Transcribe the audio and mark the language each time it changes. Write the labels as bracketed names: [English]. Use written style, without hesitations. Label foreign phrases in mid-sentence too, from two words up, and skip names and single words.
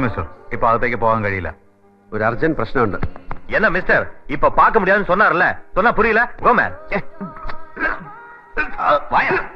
[Malayalam] മിസ്റ്റർ, ഇപ്പൊ അകത്തേക്ക് പോകാൻ കഴിയില്ല. ഒരു അർജന്റ് പ്രശ്നമുണ്ട്. [Tamil] என்ன மிஸ்டர், இப்ப பார்க்க முடியாதுன்னு சொன்னார்ல? சொன்னா புரியல? [English] go man. [Tamil] வாயா.